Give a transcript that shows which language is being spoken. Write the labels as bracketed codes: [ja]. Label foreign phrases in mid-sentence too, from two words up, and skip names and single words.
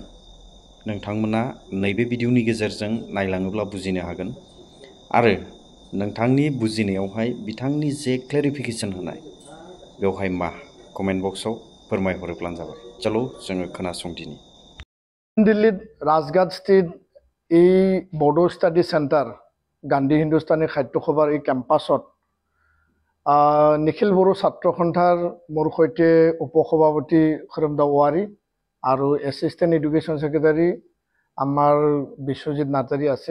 [brx] नोंथांमोना नैबे भिडिअनि गेजेरजों नायलाङोब्ला बुजिनो हागोन आरो नोंथांनि बुजिनायावहाय बिथांनि जे क्लेरिफिकेसन होनाय बेवहाय मा कमेन्ट बक्सआव फोरमायहरोब्लानो जाबाय। चलो जोङो खोनासंदिनि। [as] दिल्ली राजघाट स्थित এই বড়ো স্টাডি সেন্টার গান্ধী হিন্দুস্তানী সাহিত্য সভাৰ এই কেম্পাছত নিখিল বড়ো ছাত্ৰ সন্থাৰ মোৰ সৈতে উপসভাপতি খৰমদা ৱাৰী আৰু [en] Assistant Education Secretary [as] আমাৰ বিশ্বজিৎ নাৰ্জাৰী আছে।